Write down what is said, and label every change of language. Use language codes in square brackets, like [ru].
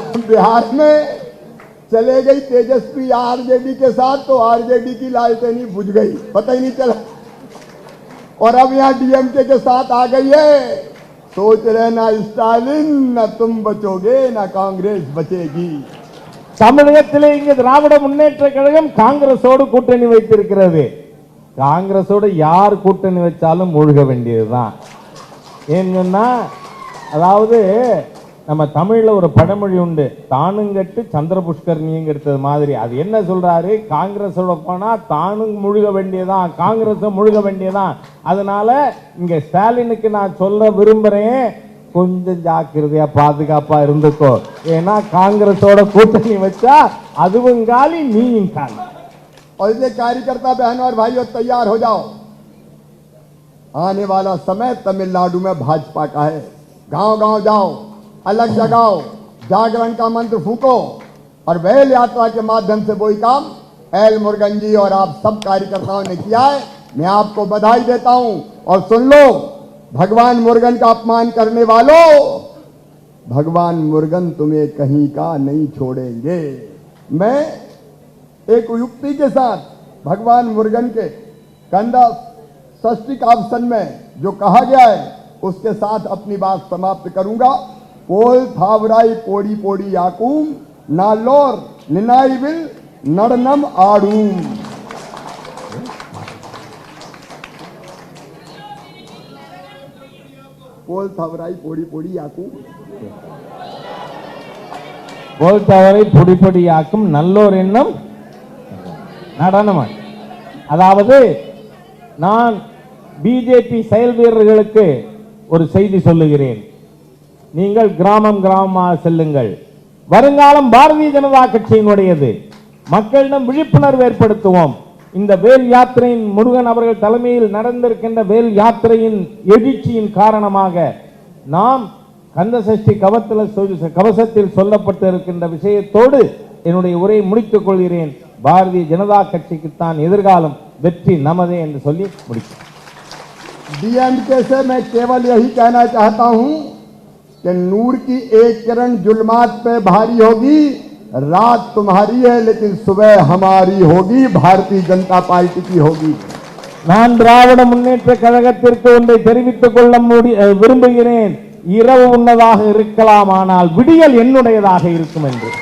[hi] बिहार में चले गई तेजस्वी आरजेडी के साथ, तो आरजेडी की लालटेन ही बुझ गई, पता ही नहीं चला. और अब यहाँ डीएमके के साथ आ गई है. सोच रहे ना स्टालिन, ना तुम बचोगे ना कांग्रेस बचेगी. [ta] தமிழகத்திலே இங்கு திராவிட முன்னேற்ற கழகம் காங்கிரஸோடு கூட்டணி வைத்திருக்கிறது. காங்கிரஸோடு யார் கூட்டணி வச்சாலும் மூழ்க வேண்டியதுதான். ஏன்னா, அதாவது நம்ம தமிழ்ல ஒரு பழமொழி உண்டு, தானுங்கட்டு சந்திர புஷ்கரணிங்கிறது மாதிரி. அது என்ன சொல்றாரு, காங்கிரஸோட போனா தானும் முழுக வேண்டியதான், காங்கிரஸும் முழுக வேண்டியதான். அதனால இங்க ஸ்டாலினுக்கு நான் சொல்ல விரும்புறேன், கொஞ்சம் ஜாக்கிரதையா பாதுகாப்பா இருந்துக்கோ. ஏன்னா காங்கிரஸோட கூட்டணி வச்சா அதுவும் காலி, நீயும் காலி. [hi] और इसलिए कार्यकर्ता बहनों और भाइयों तैयार हो जाओ. आने वाला समय तमिलनाडु में भाजपा का है. गांव गांव जाओ, अलग जगाओ, जागरण का मंत्र फूको और बैल यात्रा के माध्यम से वही काम एल मुरुगन जी और आप सब कार्यकर्ताओं ने किया है. मैं आपको बधाई देता हूं. और सुन लो, भगवान मुरुगन का अपमान करने वालों, भगवान मुरुगन तुम्हें कहीं का नहीं छोड़ेंगे. मैं एक युक्ति के साथ भगवान मुरुगन के कंदा षष्ठी कावसन में जो कहा गया है उसके साथ अपनी बात समाप्त करूंगा. [ta] पोल थावराई पोड़ी पोड़ी याकूम नालोर निनाई विल नड़नम आड़ूम. पोल थावराई पोड़ी पोड़ी याकूम, போல் தவறை பொடி பொடியாக்கும் நல்லோர் எண்ணம் நடனம். அதாவது நான் பிஜேபி செயல் வீரர்களுக்கு ஒரு செய்தி சொல்லுகிறேன். நீங்கள் கிராமம் கிராமமாக செல்லுங்கள். வருங்காலம் பாரதிய ஜனதா கட்சியினுடையது. மக்களிடம் விழிப்புணர்வு ஏற்படுத்துவோம். இந்த வேல் யாத்திரையின் முருகன் அவர்கள் தலைமையில் நடந்திருக்கின்ற வேல் யாத்திரையின் எழுச்சியின் காரணமாக நாம் கந்த சஷ்டி கவசத்தில் சொல்லப்பட்டிருக்கின்ற விஷயத்தோடு என்னுடைய உரையை முடித்துக் கொள்கிறேன். பாரதிய ஜனதா கட்சிக்குத்தான் எதிர்காலம், வெற்றி நமதே என்று சொல்லி முடிக்கிறேன். [hi] डीएमके से मैं केवल यही कहना चाहता हूं कि नूर की एक किरण जुल्मात पे भारी होगी. रात तुम्हारी है लेकिन सुबह हमारी होगी, भारतीय जनता पार्टी की होगी. [ta] நான் திராவிட முன்னேற்ற கழகத்திற்கு ஒன்றை தெரிவித்துக் கொள்ள விரும்புகிறேன். இரவு உன்னதாக இருக்கலாம், ஆனால் விடியல் என்னுடையதாக இருக்கும் என்று.